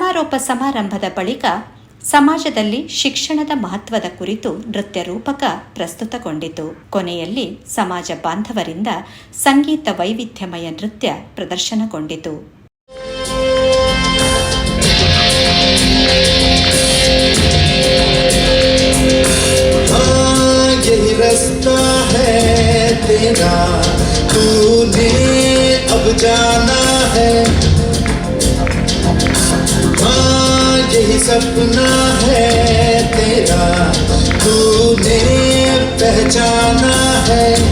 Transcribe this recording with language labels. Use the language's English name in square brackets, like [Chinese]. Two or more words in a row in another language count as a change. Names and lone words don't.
[Kannada] ಸಮಾರೋಪ ಸಮಾರಂಭದ ಬಳಿಕ ಸಮಾಜದಲ್ಲಿ ಶಿಕ್ಷಣದ ಮಹತ್ವದ ಕುರಿತು ನೃತ್ಯ ರೂಪಕ ಪ್ರಸ್ತುತಗೊಂಡಿತು. ಕೊನೆಯಲ್ಲಿ ಸಮಾಜ ಬಾಂಧವರಿಂದ ಸಂಗೀತ ವೈವಿಧ್ಯಮಯ ನೃತ್ಯ ಪ್ರದರ್ಶನಗೊಂಡಿತು. [Hindi] यही रास्ता है तेरा, तूने अब जाना है। हाँ यही सपना है तेरा, तूने पहचाना है।